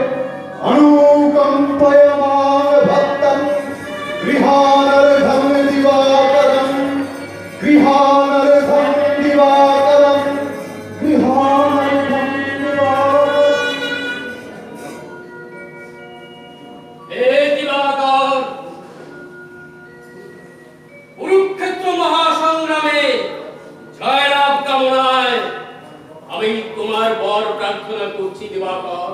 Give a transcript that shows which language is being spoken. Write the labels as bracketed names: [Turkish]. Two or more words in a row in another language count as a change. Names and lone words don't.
[Sanskrit] अनुकंपयमान भक्तं गृहानर्घं दिवाकरं गृहानर्घं दिवाकरं गृहानर्घं दिवाकरं। [Bangla] হে দিবাকর, কুরুক্ষেত্র মহাসংগ্রামে জয়লাভ কামনায় আমি তোমার বর প্রার্থনা করছি দিবাকর।